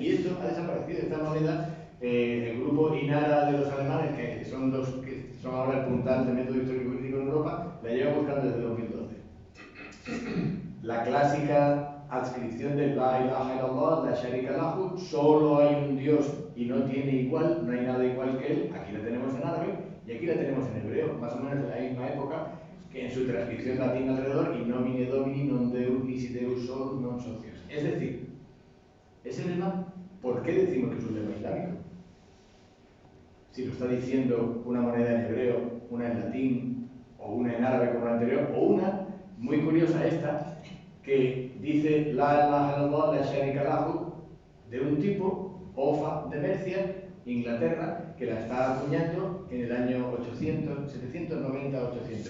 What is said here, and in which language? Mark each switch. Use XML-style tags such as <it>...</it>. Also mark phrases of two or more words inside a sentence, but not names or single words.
<es>Y esto ha desaparecido, esta moneda. El grupo INARA de los alemanes, que son los que son ahora el puntal del método histórico crítico en Europa, la lleva buscando desde 2012. La clásica adscripción de</es> <ar>لا إله إلا الله، لا شريك له,</ar> <es>solo hay un Dios y no tiene igual, no hay nada igual que él. Aquí la tenemos en árabe y aquí la tenemos en hebreo, más o menos de la misma época, que en su transcripción latina alrededor,</es> <la>in nomine domini non deus nisi deus solus non socios.</la> <es>Es decir, ese lema, ¿por qué decimos que es un lema islámico? Si lo está diciendo una moneda en hebreo, una en latín, o una en árabe como la anterior, o una, muy curiosa esta, que dice</es> <ar>لا إله إلا الله لا شريك له,</ar> <es>de un tipo, Ofa de Mercia, Inglaterra, que la está acuñando en el año 790-800.</es>